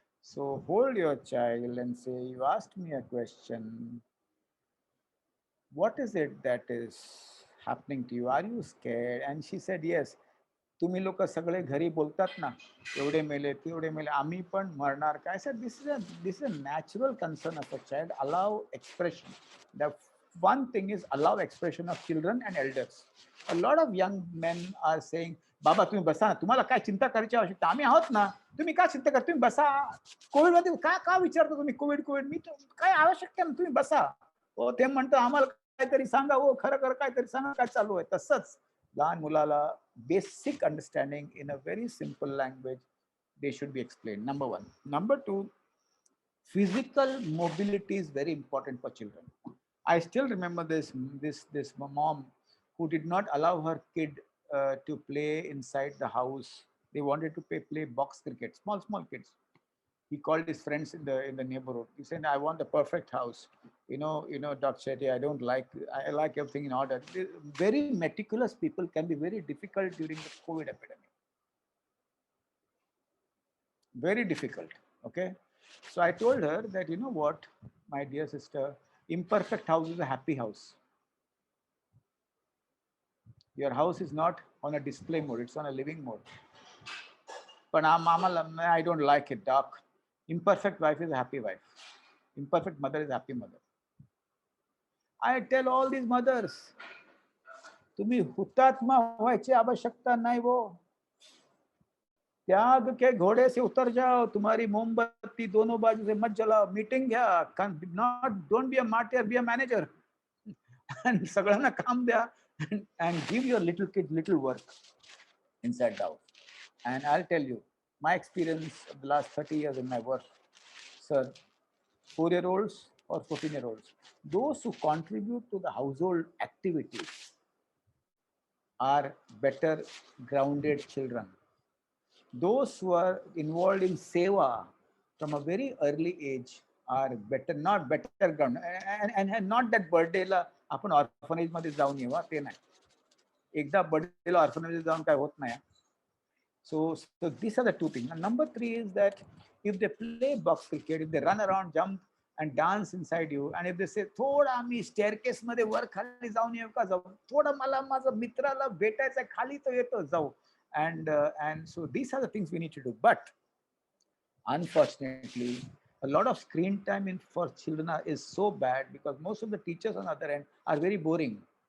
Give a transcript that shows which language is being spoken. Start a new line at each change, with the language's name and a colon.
English: So hold your child and say, you asked me a question. What is it that is happening to you? Are you scared? And she said, yes.
Marathi: तुम्ही लोक सगळे घरी बोलतात ना, एवढे मेले तेवढे मेले, आम्ही पण मरणार काय?
English: I said, this is a natural concern of a child. Allow expression. The one thing is allow expression of children and elders. A lot of young men are saying,
Marathi: बाबा तुम्ही बसा ना, तुम्हाला काय चिंता करायची आवश्यकता, आम्ही आहोत ना, तुम्ही काय चिंता करता, तुम्ही बसा. कोविड मध्ये का विचारता तुम्ही, कोविड मी काय आवश्यकता ना, तुम्ही बसा. हो ते म्हणतं आम्हाला काहीतरी सांगा, हो खरं काहीतरी सांगा काय चालू आहे. तसंच लहान मुलाला
English: Basic understanding in a very simple language they should be explained. Number one. Number two, physical mobility is very important for children. I still remember this mom who did not allow her kid to play inside the house. They wanted to play box cricket, small kids. He called his friends in the neighborhood. He said, I want the perfect house. You know, Dr. Shetty, I like everything in order. Very meticulous people can be very difficult during the COVID epidemic. Very difficult. Okay. So I told her that, you know what, my dear sister, imperfect house is a happy house. Your house is not on a display mode, it's on a living mode. But I don't like it, doc. Imperfect wife is a happy wife. Imperfect mother is a happy mother. I tell all these mothers,
Marathi: तुम्ही हुतात्मा व्हायची आवश्यकता नाही वो.
Hindi: त्याग के घोड़े से उतर जाओ, तुम्हारी मोमबत्ती दोनों बाजू से मत जलाओ,
Marathi: मीटिंग घ्या,
English: don't be a martyr, be a manager. And
Marathi: सगळ्यांना काम द्या
English: and give your little kid little work inside the house. And I'll tell you, my experience of the last 30 years in my work, sir, 4-year-olds or 14-year-olds, those who contribute to the household activities are better grounded children. Those who are involved in seva from a very early age are better, not better grounded. And not that
Marathi: birthday la आपण orphanage मध्ये जाऊन येवा, ते नाही. एकदा बर्थडेला orphanage जाऊन काय होत नाही.
English: So these are the two things. And number 3 is that if they play box cricket, if they run around, jump and dance inside you, and if they say
Marathi: थोडा आम्ही स्टेअरकेस मध्ये वर खाली जाऊन येऊ का, जाऊ थोडा, मला माझा मित्राला भेटायचं खाली तो येतो, जाऊ.
English: And so these are the things we need to do. But unfortunately, a lot of screen time for children is so bad because most of the teachers on the other end are very boring.